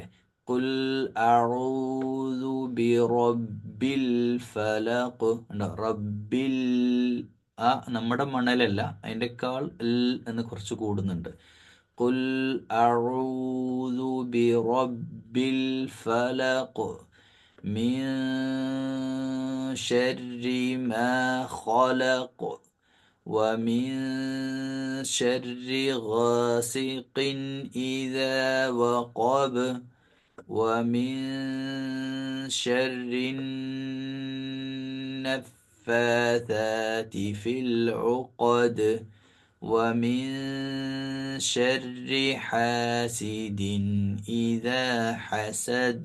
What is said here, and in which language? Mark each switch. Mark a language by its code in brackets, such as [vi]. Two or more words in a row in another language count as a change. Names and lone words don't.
[ar] قل أعوذ برب الفلق [ml] ഉണ്ടോ, റബ്ബിൽ ആ നമ്മുടെ മണലല്ല, അതിൻ്റെക്കാൾ എൽ എന്ന് കുറച്ച് കൂടുന്നുണ്ട്. [ar] قل أعوذ برب الفلق من شر ما خلق ومن شر غاسق إذا وقب ومن شر النفاثات في العقد ومن شر حاسد إذا حسد.